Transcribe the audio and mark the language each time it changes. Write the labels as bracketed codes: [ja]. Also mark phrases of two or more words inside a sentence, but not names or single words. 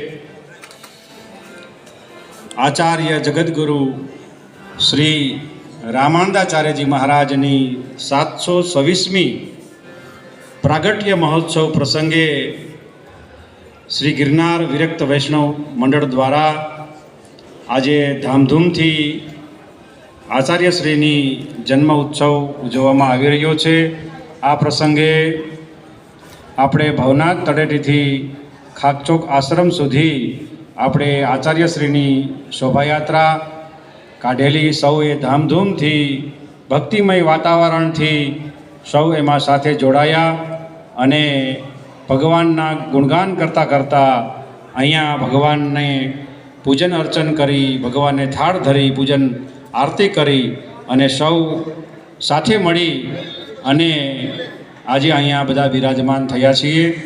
[gu] આચાર્ય જગદ્ગુરુ શ્રી રામાનંદાચાર્યજી મહારાજની 726મી પ્રાગટ્ય મહોત્સવ પ્રસંગે શ્રી ગિરનાર વિરક્ત વૈષ્ણવ મંડળ દ્વારા આજ ધામધૂમથી આચાર્યશ્રીની જન્મ ઉત્સવ ઉજવવામાં આવી રહ્યો છે। આ પ્રસંગે આપણે ભવનાથ તળેટીથી ખાકચોક આશ્રમ સુધી આપણે આચાર્યશ્રીની શોભાયાત્રા કાઢેલી, સૌએ ધામધૂમથી ભક્તિમય વાતાવરણથી સૌ એમાં સાથે જોડાયા અને ભગવાનના ગુણગાન કરતાં કરતાં અહીંયા ભગવાનને પૂજન અર્ચન કરી, ભગવાનને થાળ ધરી પૂજન આરતી કરી અને સૌ સાથે મળી અને આજે અહીંયા બધા બિરાજમાન થયા છીએ।